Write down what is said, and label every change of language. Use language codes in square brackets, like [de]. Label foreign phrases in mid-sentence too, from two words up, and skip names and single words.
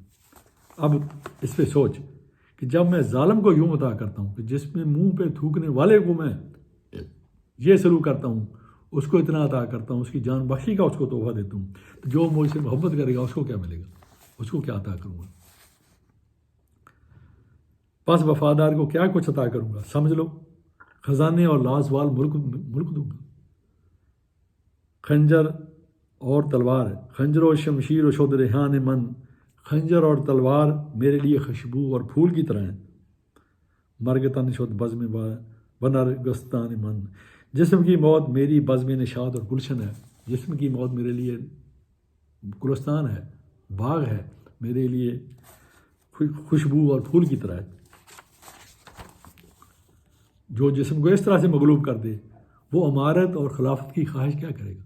[ur] اب اس پہ سوچ کہ جب میں ظالم کو یوں عطا کرتا ہوں کہ جس میں منہ پہ تھوکنے والے کو میں یہ سلوک کرتا ہوں، اس کو اتنا عطا کرتا ہوں، اس کی جان بخشی کا اس کو تحفہ دیتا ہوں، تو جو مجھ سے محبت کرے گا اس کو کیا ملے گا، اس کو کیا عطا کروں گا؟ پس وفادار کو کیا کچھ عطا کروں گا؟ سمجھ لو، خزانے اور لازوال ملک دوں گا۔ خنجر اور تلوار، [fa] خنجر و شمشیر و شد ریحان من، [ur] خنجر اور تلوار میرے لیے خوشبو اور پھول کی طرح ہیں۔ [fa] مرگ تن شد بزم بنر گستان من، [ur] جسم کی موت میری بزم نشاط اور گلشن ہے۔ جسم کی موت میرے لیے گلستان ہے، باغ ہے، میرے لیے خوشبو اور پھول کی طرح ہے۔ جو جسم کو اس طرح سے مغلوب کر دے وہ عمارت اور خلافت کی خواہش کیا کرے گا؟